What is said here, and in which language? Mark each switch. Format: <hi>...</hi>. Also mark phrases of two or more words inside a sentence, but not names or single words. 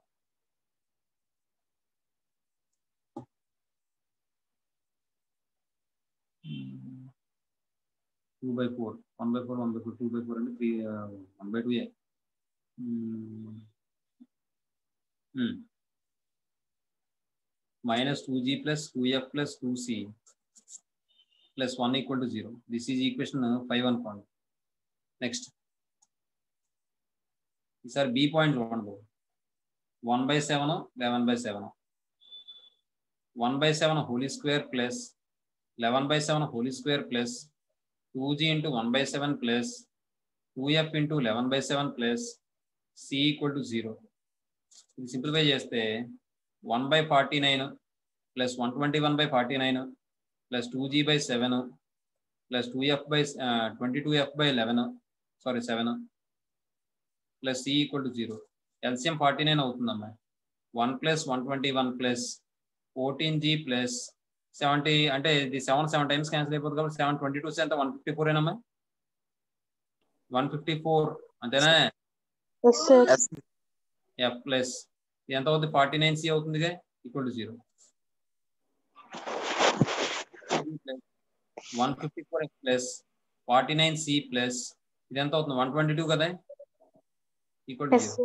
<en>two by four 1/4 1/4 2/4 అంటే 3 1/2. minus 2g plus 2f plus 2c plus 1 equal to 0. This is equation 5 అనుకోండి. నెక్స్ట్ ఈసారి b పాయింట్ చూడండి. 1/7 11/7, 1/7 whole square plus 11/7 whole square ప్లస్ 2g into 1/7 plus 2f into 11/7 plus c equal to 0.</en> <te>ఇది సింప్లిఫై చేస్తే</te> <en>1/49 plus 121/49 plus 2g/7 plus 22f/11 7 plus c equal to 0.</en> <te>LCM 49 అవుతుందమ్మా.</te> <en>1 plus 121 plus 14g plus 70</en> <te>అంటే ఇది 7</te> <en>times cancel</en> <te>అయిపోతుంది కాబట్టి 7 22 ఎంత 154 ఏనమ్మా? 154 అంతేనా? f ప్లస్ ఎంత అవుతుంది 49c అవుతుంది</te> <en>equal to</en> <te>0. 154</te> <en>plus 49c plus</en> <te>ఇది ఎంత అవుతుంది 122 కదా</te> <en>equal to</en> <te>0.</te>